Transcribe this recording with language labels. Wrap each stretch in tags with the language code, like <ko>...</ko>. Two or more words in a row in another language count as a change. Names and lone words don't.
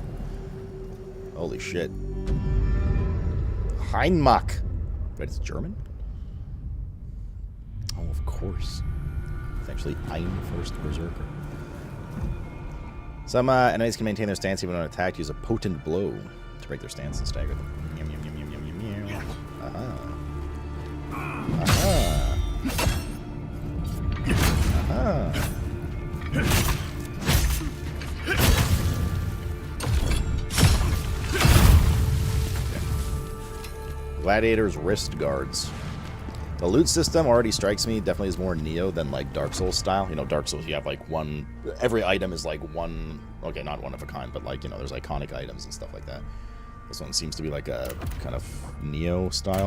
<en>Holy shit. Heinmach. Wait, it's German? Oh, of course. It's actually Ein First Berserker. Some enemies can maintain their stance even when attacked. Use a potent blow to break their stance and stagger them. Yum, yum, yum, yum, yum, yum, yum. Aha. Aha. Aha. Gladiator's wrist guards. The loot system already strikes me definitely as more Neo than like Dark Souls style. You know, Dark Souls you have like one, every item is like one, okay, not one of a kind, but like, you know, there's iconic items and stuff like that. This one seems to be like a kind of Neo style.</en>